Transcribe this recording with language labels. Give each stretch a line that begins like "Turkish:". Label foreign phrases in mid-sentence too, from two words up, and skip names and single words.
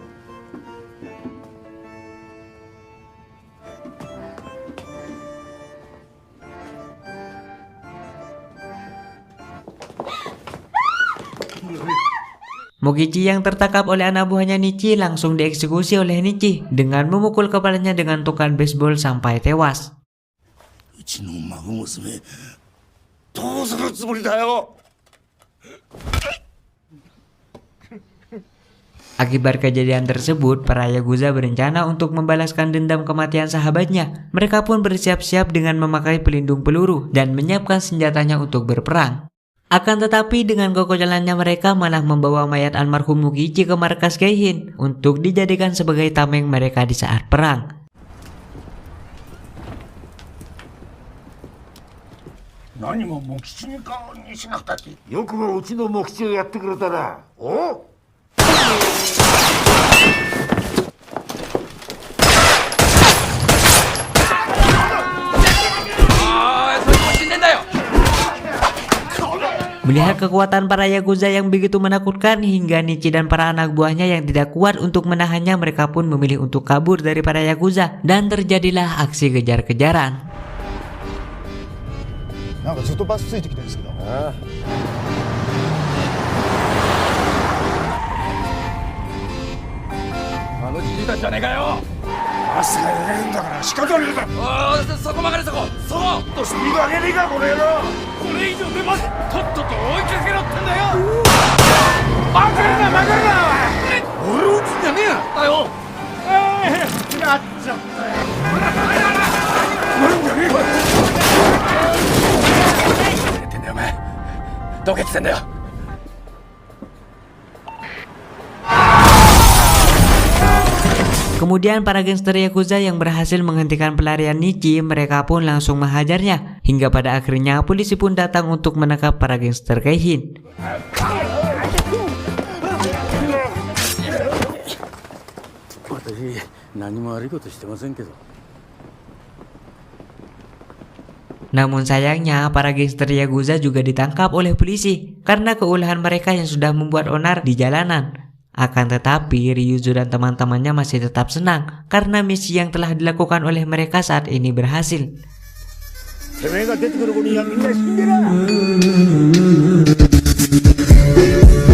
Indonesian: Mogichi yang tertangkap oleh anak buahnya Nichi langsung dieksekusi oleh Nichi dengan memukul kepalanya dengan tukan baseball sampai tewas.
Japanese: うちの孫娘どうするつもりだよ。
Indonesian: Akibat kejadian tersebut, para Yakuza berencana untuk membalaskan dendam kematian sahabatnya. Mereka pun bersiap-siap dengan memakai pelindung peluru dan menyiapkan senjatanya untuk berperang. Akan tetapi dengan kekocalannya mereka malah membawa mayat almarhum Mogichi ke markas Keihin untuk dijadikan sebagai tameng mereka di saat perang.
Japanese: 何も茂吉にしなくたってよくもうちの茂吉をやってくれたな。お
Indonesian: Melihat kekuatan para Yakuza yang begitu menakutkan hingga Nichi dan para anak buahnya yang tidak kuat untuk menahannya, mereka pun memilih untuk kabur dari para Yakuza dan terjadilah aksi kejar-kejaran.
Japanese: なんかずっとバスついてきてるんですけど。あのじじいたちじゃねえかよ。バスが揺れるんだから仕方ねえだ。おー、そこ曲がれそこ。そこ。とスピード上げねえかこの野郎。これ以上出ます。とっとと追いかけろってんだよ。曲がるな曲がるなおい。俺撃つんじゃねえよ。だよ。やっちゃったよ。なんじゃねえか。何やってんだよお前。どけってんだよ。
Indonesian: Kemudian para gangster Yakuza yang berhasil menghentikan pelarian Nichi, mereka pun langsung menghajarnya. Hingga pada akhirnya polisi pun datang untuk menangkap para gangster Keihin. Namun sayangnya para gangster Yakuza juga ditangkap oleh polisi karena keulehan mereka yang sudah membuat onar di jalanan. Akan tetapi Ryuzo dan teman-temannya masih tetap senang karena misi yang telah dilakukan oleh mereka saat ini berhasil.
Japanese: てめえが出てくる頃にはみんな死んでら。